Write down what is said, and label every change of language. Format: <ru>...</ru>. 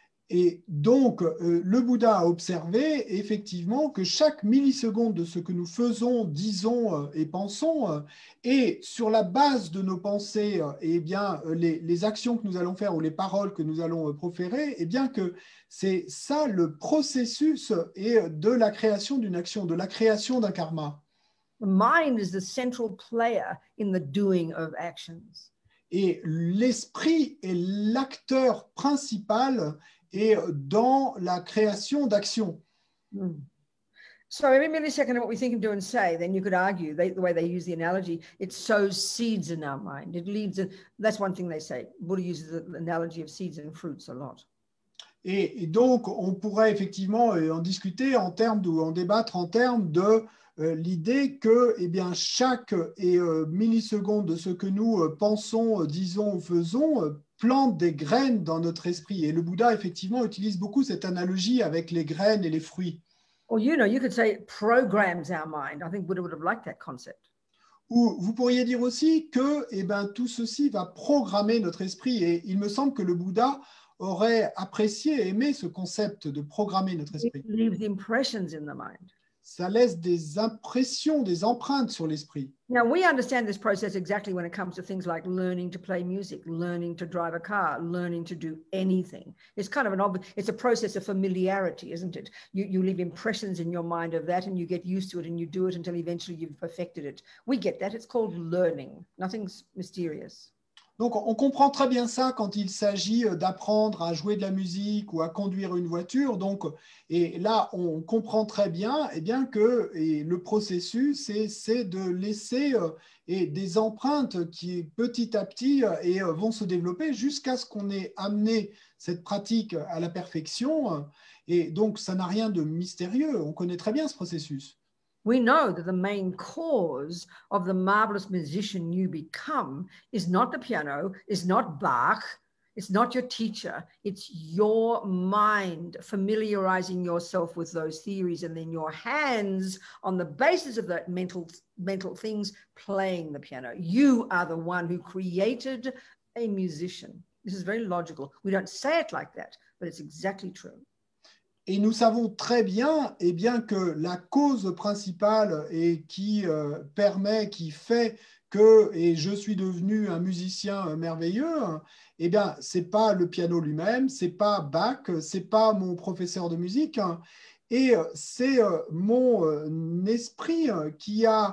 <fr>Et donc, le Bouddha a observé effectivement que chaque milliseconde de ce que nous faisons, disons et pensons, et sur la base de nos pensées, eh bien, les actions que nous allons faire ou les paroles que nous allons proférer, eh bien que c'est ça le processus de la création d'une action, de la création d'un karma.</fr> <en>The mind is the central player in the doing of actions.</en> <fr>Et l'esprit est l'acteur principal et dans la création d'actions.</fr> <en>So every millisecond of what we think and do and say, then you could argue, the way they use the analogy, it sows seeds in our mind. It leads, that's one thing they say. Buddha uses the analogy of seeds and fruits a lot.</en> <fr>Et donc, on pourrait effectivement en discuter en termes ou en débattre en termes de l'idée que eh bien, chaque milliseconde de ce que nous pensons, disons ou faisons plante des graines dans notre esprit. Et le Bouddha, effectivement, utilise beaucoup cette analogie avec les graines et les fruits.</fr> <en>Or, you know, you could say it programs our mind. I think Buddha would have liked that concept.</en> <fr>Ou vous pourriez dire aussi que eh ben, tout ceci va programmer notre esprit. Et il me semble que le Bouddha aurait apprécié et aimé ce concept de programmer notre esprit.</fr> <en>It leaves impressions in the mind.</en> <fr>Ça laisse des impressions, des empreintes sur l'esprit.</fr> <en>Now, we understand this process exactly when it comes to things like learning to play music, learning to drive a car, learning to do anything. It's kind of it's a process of familiarity, isn't it? You leave impressions in your mind of that and you get used to it and you do it until eventually you've perfected it. We get that. It's called learning. Nothing's mysterious.</en> <fr>Donc, on comprend très bien ça quand il s'agit d'apprendre à jouer de la musique ou à conduire une voiture. Donc, et là, on comprend très bien, eh bien que le processus, c'est de laisser des empreintes qui, petit à petit, vont se développer jusqu'à ce qu'on ait amené cette pratique à la perfection. Et donc, ça n'a rien de mystérieux. On connaît très bien ce processus.</fr> <en>We know that the main cause of the marvelous musician you become is not the piano, is not Bach, it's not your teacher, it's your mind familiarizing yourself with those theories and then your hands on the basis of that mental things playing the piano. You are the one who created a musician. This is very logical. We don't say it like that, but it's exactly true.</en> <fr>Et nous savons très bien, eh bien que la cause principale et qui permet, qui fait que je suis devenu un musicien merveilleux, eh bien, c'est pas le piano lui-même, c'est pas Bach, c'est pas mon professeur de musique, et c'est mon esprit qui</fr>